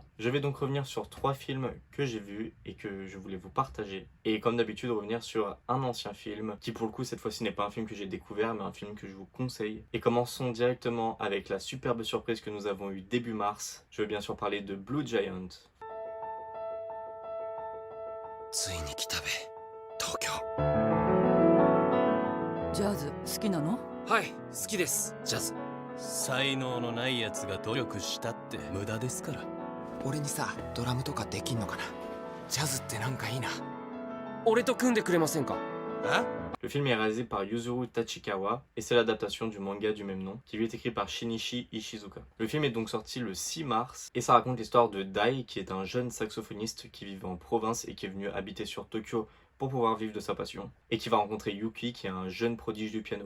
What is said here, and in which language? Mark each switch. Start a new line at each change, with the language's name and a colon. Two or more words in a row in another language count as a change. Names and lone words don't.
French: Je vais donc revenir sur 3 films que j'ai vus et que je voulais vous partager. Et comme d'habitude, revenir sur un ancien film qui pour le coup cette fois-ci n'est pas un film que j'ai découvert mais un film que je vous conseille. Et commençons directement avec la superbe surprise que nous avons eue début mars. Je veux bien sûr parler de Blue Giant.
Japanese: ついに来たべ東京ジャズ好きなの？はい好きですジャズ才能のないやつが努力したって無駄ですから俺にさドラムとかできんのかなジャズってなんかいいな俺と組んでくれませんか？
French: Le film est réalisé par Yuzuru Tachikawa et c'est l'adaptation du manga du même nom qui lui est écrit par Shinichi Ishizuka. Le film est donc sorti le 6 mars et ça raconte l'histoire de Dai qui est un jeune saxophoniste qui vivait en province et qui est venu habiter sur Tokyo pour pouvoir vivre de sa passion et qui va rencontrer Yuki qui est un jeune prodige du piano.